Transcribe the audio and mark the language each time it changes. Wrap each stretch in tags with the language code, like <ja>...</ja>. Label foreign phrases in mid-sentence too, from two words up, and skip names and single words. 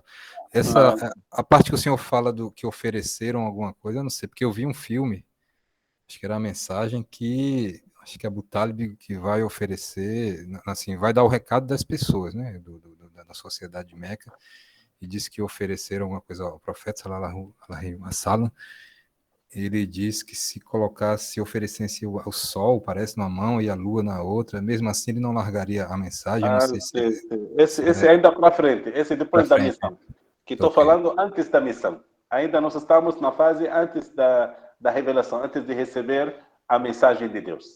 <pt>A parte que o senhor fala do que ofereceram alguma coisa, eu não sei, porque eu vi um filme, acho que era a mensagem que acho que é Abu Talib que vai oferecer, assim, vai dar o recado das pessoas, né? Da sociedade de Meca, e disse que ofereceram alguma coisa ao profeta,</pt> <ar>صلى الله عليه وسلم,</ar> <pt>ele diz que se colocasse, oferecesse o sol, parece, numa mão e a lua na outra, mesmo assim ele não largaria a mensagem. Eu não sei se sim. Esse ainda para frente, esse depois da missão. Que estou falando antes da missão. Ainda nós estamos na fase antes da revelação, antes de receber a mensagem de Deus.</pt>